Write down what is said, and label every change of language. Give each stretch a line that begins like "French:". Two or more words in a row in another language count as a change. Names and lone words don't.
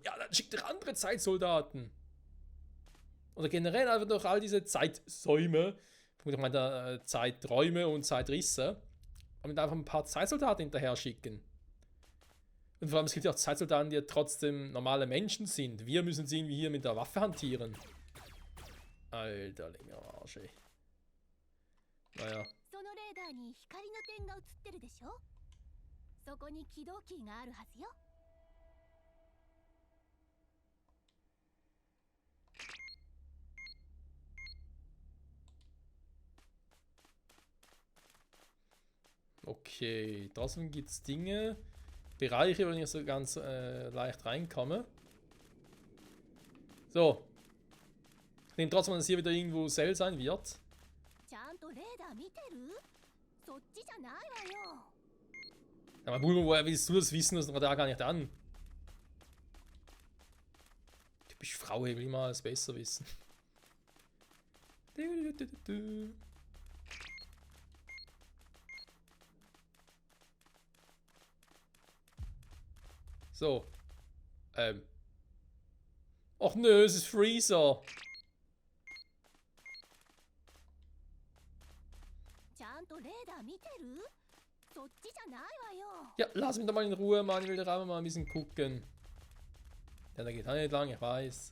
German: Ja, dann schickt doch andere Zeitsoldaten. Oder generell einfach durch all diese Zeitsäume, ich meine Zeiträume und Zeitrisse, und einfach ein paar Zeitsoldaten hinterher schicken. Und vor allem, es gibt ja auch Zeitsoldaten, die ja trotzdem normale Menschen sind. Wir müssen sie irgendwie hier mit der Waffe hantieren. Alter, länger Arsch, ey. Naja.
Japanese: そのレーダーに光の点が映ってるでしょ？そこに起動キーがあるはずよ。
German: Okay, trotzdem gibt es Dinge, Bereiche, wo ich nicht so ganz leicht reinkomme. So. Ich nehme trotzdem, dass hier wieder irgendwo Cell sein wird.
Japanese: ちゃんとレーダー見てる？そっちじゃないわよ。
German: Aber Bulma, woher willst du das wissen? Das da gar nicht an. Typisch Frau, will immer alles besser wissen. So. Ach nö, es ist Freezer.
Japanese: ちゃんとレーダー見てる？そっちじゃないわよ。
German: Ja, lass mich doch mal in Ruhe, Mann. Ich will da mal ein bisschen gucken. Ja, da geht auch nicht lang, ich weiß.